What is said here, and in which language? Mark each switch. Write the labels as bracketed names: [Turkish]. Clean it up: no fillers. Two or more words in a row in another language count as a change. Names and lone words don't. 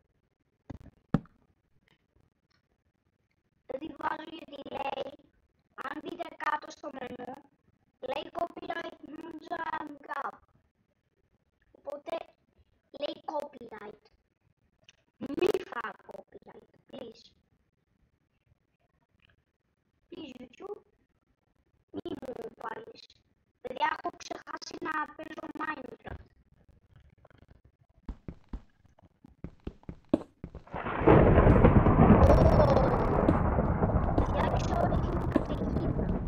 [Greek] Δεν τη βάζω γιατί λέει, αν δείτε κάτω στο μενού, λέει [English] copyright music. [Greek] Οπότε λέει copyright. Μη φάω [English] copyright, please. Please YouTube, [Greek] μη μου βάλεις. Παιδιά, έχω ξεχάσει να παίζω Minecraft. Παιδιά, ξέρω ότι είναι καταιγίδα.